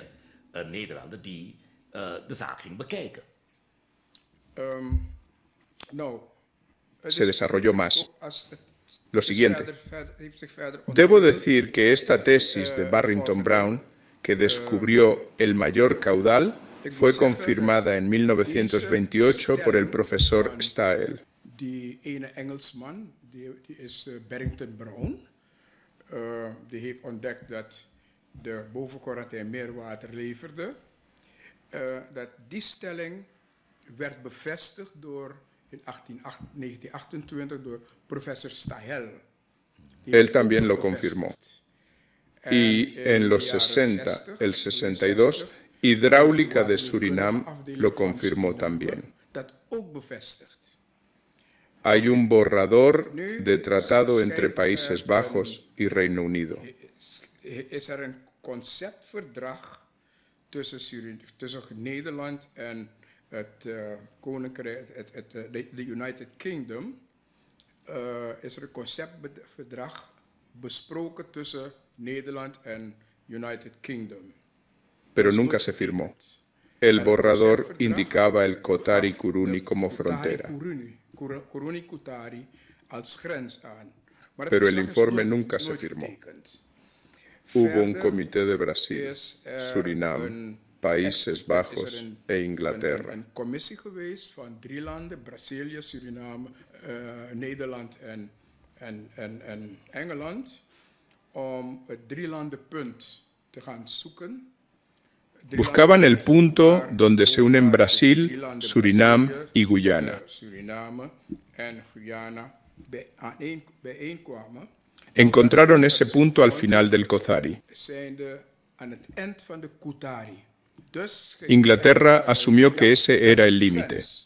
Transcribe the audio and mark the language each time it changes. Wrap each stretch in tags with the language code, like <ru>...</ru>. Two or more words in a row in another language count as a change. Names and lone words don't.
<es>Se desarrolló más. Lo siguiente. Debo decir que esta tesis de Barrington Brown, que descubrió el mayor caudal, fue confirmada en 1928 por el profesor Stael.</es> <nl>Die ene Engelsman, die is Barrington Brown. Die heeft ontdekt dat de bovenkorantijn meer water leverde. Dat die stelling werd bevestigd in 1928 door professor Stael.</nl> <es>Él también lo confirmó. Y en los 60, el 62, Hidráulica de Surinam lo confirmó también.</es> <nl>Dat ook bevestigt.</nl> <es>Hay un borrador de tratado entre Países Bajos y Reino Unido.</es> <nl>Is een conceptverdrag tussen Nederland en het Koninkrijk, de United Kingdom. Is een conceptverdrag besproken tussen Nederland en United Kingdom.</nl> <es>Pero nunca se firmó. El borrador indicaba el Kotari Kuruni como frontera. Pero el informe nunca se firmó. Hubo un comité de Brasil, Surinam, Países Bajos e Inglaterra.</es> <nl>Een commissie geweest van 3 landen, Brazilië, Suriname, Nederland en Engeland, om het 3-landenpunt te gaan zoeken.</nl> <es>Buscaban el punto donde se unen Brasil, Surinam y Guyana. Encontraron ese punto al final del Kotari. Inglaterra asumió que ese era el límite.</es>